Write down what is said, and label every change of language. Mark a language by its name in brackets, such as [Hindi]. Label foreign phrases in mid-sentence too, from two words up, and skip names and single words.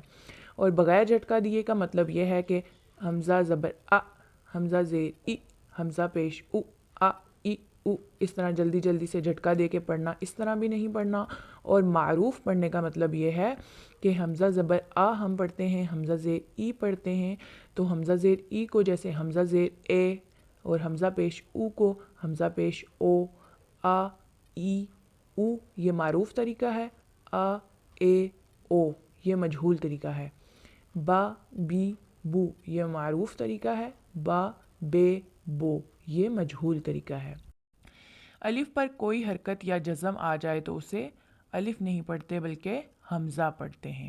[Urdu] اور بغیر جھٹکا دیے کا مطلب یہ ہے کہ حمزہ زبر حمزہ زیر ای، حمزہ پیش ای او، اس طرح جلدی جلدی سے جھٹکا دے کے پڑھنا، اس طرح بھی نہیں پڑھنا۔ اور معروف پڑھنے کا مطلب یہ ہے کہ حمزہ زبر ہم پڑھتے ہیں، حمزہ زیر ای پڑھتے ہیں، تو حمزہ زیر ای کو جیسے حمزہ زیر اے، اور حمزہ پیش او کو حمزہ پیش او ای او، یہ معروف طریقہ ہے۔ اے او یہ مجہول طریقہ ہے۔ با بی بو یہ معروف طریقہ ہے۔ با بے بو یہ مجہول طریقہ ہے۔ الف پر کوئی حرکت یا جزم آ جائے تو اسے الف نہیں پڑھتے بلکہ حمزہ پڑھتے ہیں۔